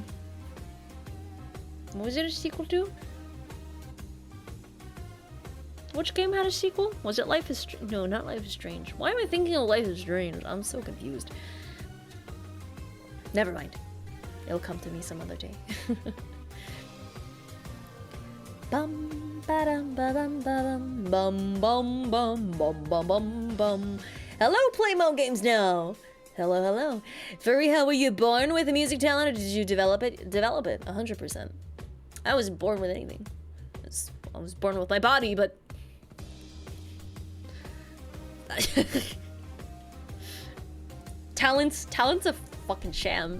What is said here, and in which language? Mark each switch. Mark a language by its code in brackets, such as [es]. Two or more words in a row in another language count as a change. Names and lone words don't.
[en] What was it a sequel to? Which game had a sequel? Was it Life is Strange? No, not Life is Strange. Why am I thinking of Life is Strange? I'm so confused. Never mind. It'll come to me some other day. Bum ba-dum ba-dum ba-dum bum bum bum bum bum bum bum. Hello, Playmo Games Now. Hello, hello. Fareeha, were you born with a music talent, or did you develop it? Develop it, 100%. I wasn't born with anything. I was born with my body, but talent's a fucking sham.